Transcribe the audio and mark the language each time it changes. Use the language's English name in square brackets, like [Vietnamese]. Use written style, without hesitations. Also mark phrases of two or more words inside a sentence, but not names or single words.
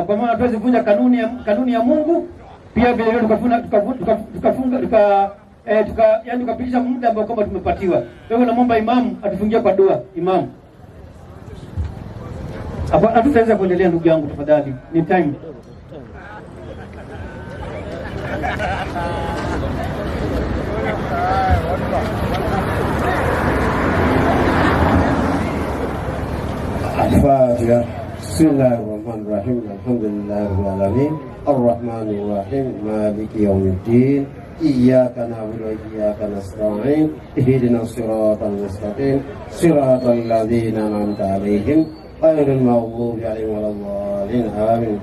[Swahili] Kwa maana hatuwezi kuvunja kanuni ya Mungu. Pia vile vile tukapitisha muda ambao kama tumepatiwa. Kwa hivyo naomba imamu atufungie kwa dua. Imamu. Hapo hatutaweza kuendelea ndugu yangu, tafadhali. Ni time. [Arabic] الفاتحة. بسم الله الرحمن الرحيم. الحمد لله رب العالمين الرحمن الرحيم مالك يوم الدين إياك نعبد وإياك نستعين اهدنا الصراط المستقيم صراط الذين أنعمت عليهم غير المغضوب عليهم ولا الضالين آمين.